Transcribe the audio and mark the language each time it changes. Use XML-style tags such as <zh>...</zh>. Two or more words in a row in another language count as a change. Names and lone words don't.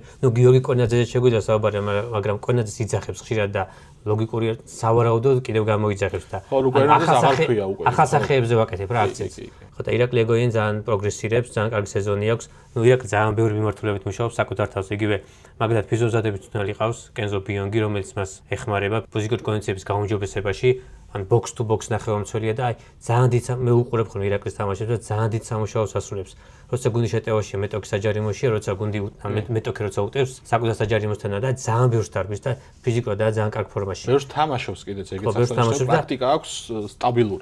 <ka>ნუ გიორგი კონაძეზე შეგვიძლია საუბარი, მაგრამ კონაძეს იძახებს ხშირად და ლოგიკურია სავარაუდოდ კიდევ გამოიძახებს და ახალსახეებზე ვაკეთებ რა აქცენტს. ხო და ირაკლი ეგოიანი ძალიან პროგრესირებს, ძალიან კარგი სეზონი აქვს. ნუ ირაკლი ძალიან ბევრი მიმართულებით მუშაობს საკუთარ თავს, იგივე მაგალითად ფიზიოზადების მწვრთნელი ყავს კენზო ბიონგი, რომელიც მას ეხმარება ფიზიკური კონდიციების გაუმჯობესებაში. ან</ka> <en>box to box</en> <ka>ნახევარმცველია და აი ძალიან დიდ მე უყურებ ხოლმე ირაკლის თამაშებს და ძალიან დიდ სამუშაოს ასრულებს. როცა გუნდი შეტევაშია, მეტოქი საჯარიმოშია, როცა გუნდი მეტოქი როცა utევს, საკუთარ საჯარიმოსთანა და ძალიან ბევრს დარბის და ფიზიკურად და ძალიან კარგ ფორმაში. ბევრს თამაშობს კიდეც ეგეც ახლა პრაქტიკა აქვს სტაბილური.</ka>